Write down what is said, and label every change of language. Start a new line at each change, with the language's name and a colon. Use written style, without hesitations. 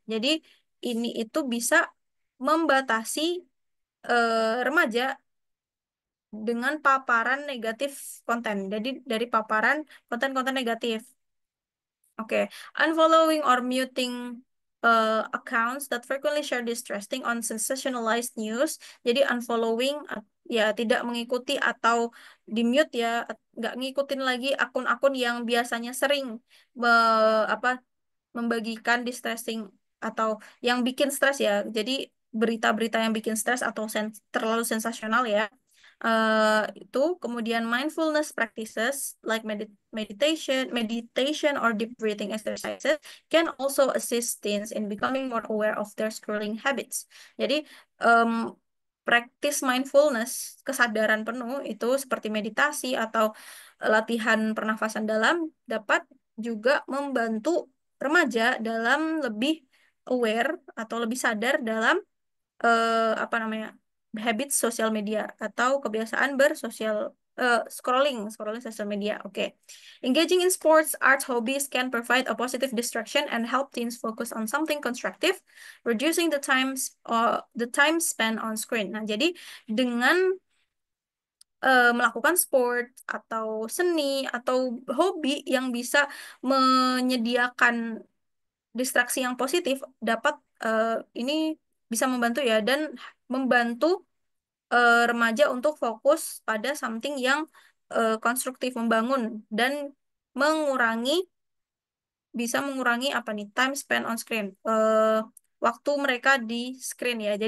Indonesian: Jadi ini itu bisa membatasi remaja dengan paparan negatif konten. Jadi dari paparan konten-konten negatif.
English: Oke, unfollowing or muting accounts that frequently share distressing on sensationalized news.
Indonesian: Jadi unfollowing ya tidak mengikuti atau di mute ya, nggak ngikutin lagi akun-akun yang biasanya sering apa membagikan distressing atau yang bikin stres ya. Jadi berita-berita yang bikin stres atau terlalu sensasional ya. Itu kemudian
English: mindfulness practices like meditation or deep breathing exercises can also assist teens in becoming more aware of their scrolling habits.
Indonesian: Jadi um, praktis mindfulness, kesadaran penuh itu seperti meditasi atau latihan pernafasan dalam dapat juga membantu remaja dalam lebih aware atau lebih sadar dalam apa namanya habit sosial media atau kebiasaan bersosial scrolling scrolling sosial media. Oke.
English: Engaging in sports, arts, hobbies can provide a positive distraction and help teens focus on something constructive, reducing the time spent on screen.
Indonesian: Nah, jadi dengan melakukan sport atau seni atau hobi yang bisa menyediakan distraksi yang positif dapat ini bisa membantu ya dan membantu remaja untuk fokus pada something yang konstruktif membangun dan mengurangi bisa mengurangi apa nih
English: time spent on screen
Indonesian: waktu mereka di screen ya.